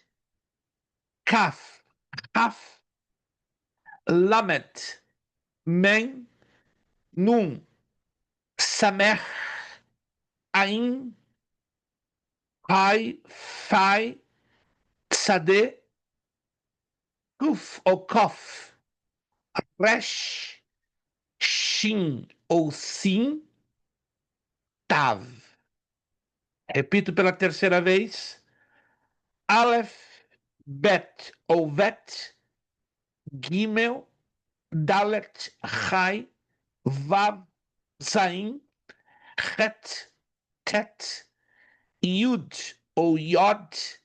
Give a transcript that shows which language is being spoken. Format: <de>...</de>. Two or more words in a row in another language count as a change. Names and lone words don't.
<pt>Kaf, Kaf, Lamet, Men, Nun, Samer, Ain, Pai, Fai, Sade, Kuf ou Kof, Resh, Shin ou Sim, Tav. Repito pela terceira vez. Aleph, Bet ou Vet, Gimel, Dalet, Chai, Vav, Zain, Het, Tet, Yud ou Yod,</pt>